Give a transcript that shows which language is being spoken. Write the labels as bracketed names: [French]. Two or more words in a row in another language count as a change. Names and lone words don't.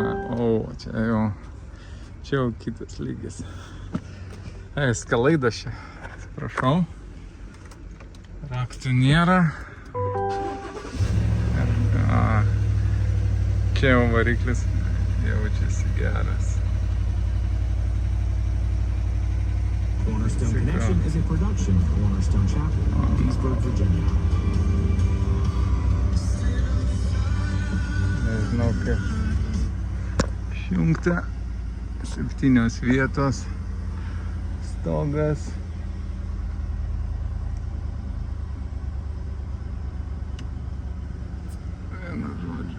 [Lithuanian] Čia jau kitas lygis. Eskalaidas čia, atsiprašau. Raktų nėra. Čia jau variklis jaučiasi geras. [English] Cornerstone Connection is a production of Cornerstone Chapel, Petersburg, Virginia. [Lithuanian] Nežinau kaip išjungta. 7 vietos. Stogas. Vienu žodžiu.